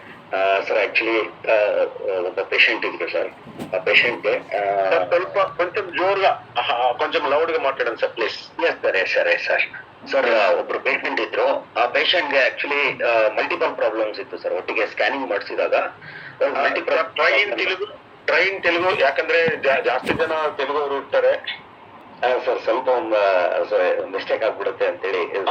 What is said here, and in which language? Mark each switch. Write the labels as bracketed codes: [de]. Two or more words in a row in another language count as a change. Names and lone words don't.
[kn] ಸರ್ ಆಕ್ಚುಲಿ ಒಬ್ಬ ಪೇಷಂಟ್ ಇದ್ರು ಸರ್. ಆ ಪೇಷಂಟ್ [te] ಸ್ವಲ್ಪ కొంచెం జోరుగా కొంచెం లౌడ్ గా మాట్లాడండి సార్ ప్లీజ్. [kn] ಸರ್ ಸರ್ ಒಬ್ರು ಪೇಷಂಟ್ ಇದ್ರು. ಆ ಪೇಷಂಟ್ಗೆ ಆಕ್ಚುಲಿ [en] multiple problems [kn] ಇತ್ತು ಸರ್. ಒಟ್ಟಿಗೆ ಸ್ಕ್ಯಾನಿಂಗ್ ಮಾಡಿಸಿದಾಗ ಟ್ರೈನ್ ತೆಲುಗು ಯಾಕಂದ್ರೆ ಜಾಸ್ತಿ ಜನ ತೆಲುಗು ಅವರು ಇರ್ತಾರೆ ಸರ್. ಸ್ವಲ್ಪ ಮಿಸ್ಟೇಕ್ ಆಗ್ಬಿಡುತ್ತೆ ಅಂತೇಳಿ